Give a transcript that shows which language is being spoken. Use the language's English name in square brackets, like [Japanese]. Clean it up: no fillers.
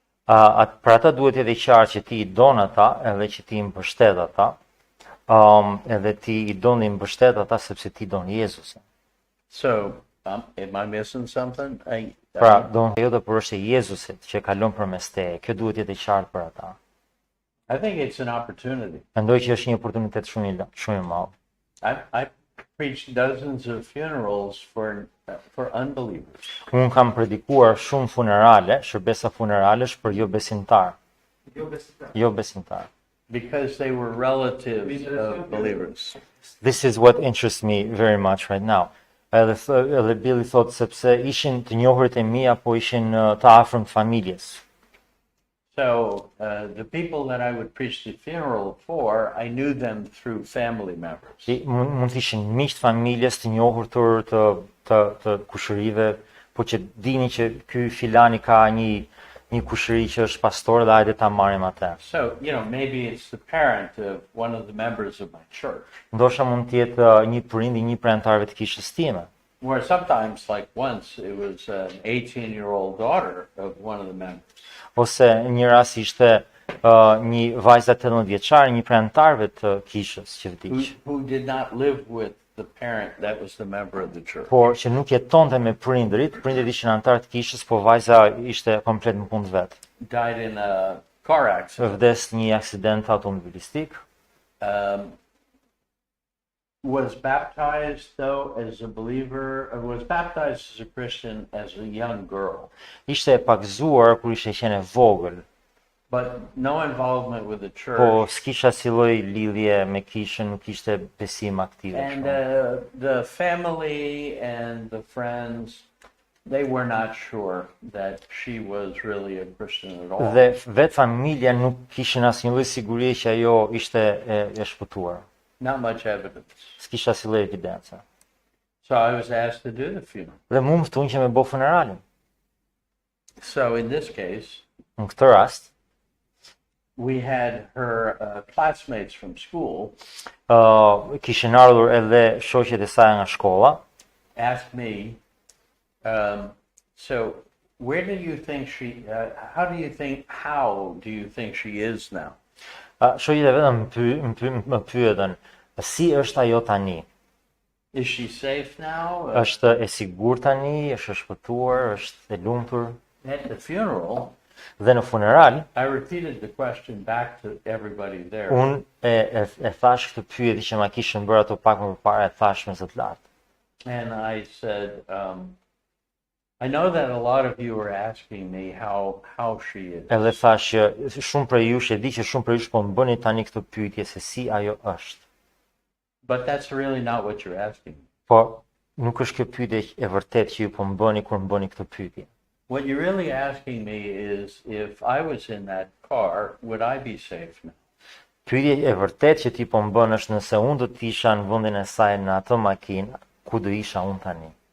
[Albanian] Për ata duhet edhe qartë që ti I don ata, edhe që ti I mbështet ata, edhe ti I don dhe I mbështet ata sepse ti don Jezusin. [English] So, am I missing something? [Albanian] Pra, don jote por është e Jezusit që kalon përmes teje. Kjo duhet jetë e qartë për ata. [English] I think it's an opportunity. [Albanian] Mendoj që është një oportunitet shumë I madh. [English] I preached dozens of funerals for unbelievers. [Albanian] Unë kam predikuar shumë funerale, shërbesa funeralesh për jo besimtar. Jo besimtar. [English] Because they were relatives of believers. This is what interests me very much right now. [Albanian] Edhe Billy thot sepse ishin të njohurit e mi apo ishin të afërm të familjes. [English] So the people that I would preach the funeral for, I knew them through family members. [Albanian] Mund të ishin miq të familjes të njohur të kushërive, po që dini që ky filani ka një kushëri që është pastor dhe hajde ta marrim atë. [English] So, maybe it's the parent of one of the members of my church. [Albanian] Ndoshta mund të jetë një prind I një prej anëtarëve të kishës time. [English] Where sometimes, like once, it was an 18-year-old daughter of one of the members. [Albanian] Ose një rast ishte një vajza 18 vjeçare, një prej anëtarëve të kishës që vdiq. [English] Who did not live with the parent that was the member of the church. [Albanian] Por që nuk jetonte me prindrit ishin anëtarë të kishës, po vajza ishte komplet në punë vet. [English] Died in a car accident. [Albanian] Vdes një aksident automobilistik. [English] Was baptized though as a believer, was baptized as a Christian as a young girl. [Albanian] Ishte e pagzuar kur ishte qenë vogël. [English] But no involvement with the church. [Albanian] Po s'kisha si lloj lidhje me kishën, nuk ishte besim aktiv. [English] And the family and the friends, they were not sure that she was really a Christian at all. [Albanian] Dhe vet familja nuk kishin asnjë lloj sigurie që ajo ishte e shpëtuar. [English] Not much evidence. [Albanian] S'kisha si lloj evidence. [English] So I was asked to do the funeral. [Albanian] Dhe mu mftun që me bë funeralin. [English] So in this case, [Albanian] Në këtë rast, [English] we had her classmates from school [Albanian] kishin ardhur edhe shoqet e saj nga shkolla. [English] asked me, so where do you think how do you think she is now? [Albanian] Shoqet e vetëm më pyetën, si është ajo tani? [English] Is she safe now? [Albanian] Është e sigurt tani, është e shpëtuar, është e lumtur? [English] At the funeral, [Albanian] Dhe në funeral, [English] I repeated the question back to everybody there. [Albanian] unë e thash këtë pyetje që ma kishin bërë ato pak më përpara, e thash me zot lart. [English] And I said, I know that a lot of you are asking me how she is. [Albanian] Edhe thash që shumë prej jush, e di që shumë prej jush po më bëni tani këtë pyetje se si ajo është. [English] But that's really not what you're asking. [Albanian] Po nuk është kjo pyetje e vërtetë që ju po më bëni kur më bëni këtë pyetje. [English] What you're really asking me is if I was in that car, would I be safe now? [Albanian] Pyetja e vërtetë që ti po më bën është nëse unë do të isha në vendin e saj në atë makinë, ku do isha unë tani?